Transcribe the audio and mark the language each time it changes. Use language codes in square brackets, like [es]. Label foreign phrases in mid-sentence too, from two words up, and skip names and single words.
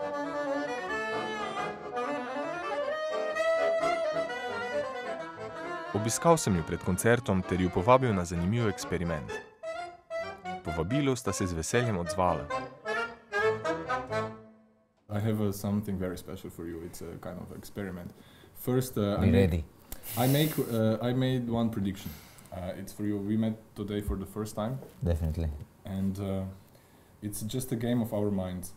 [sl] Obiskal sem jo pred koncertom ter jo povabil na zanimiv eksperiment. Povabilu sta se z veseljem odzvala. [en] I have something very special for you. It's a kind of experiment. First, Be ready. I made one prediction. It's for you. We met today for the first time, Definitely. and it's just a game of our minds.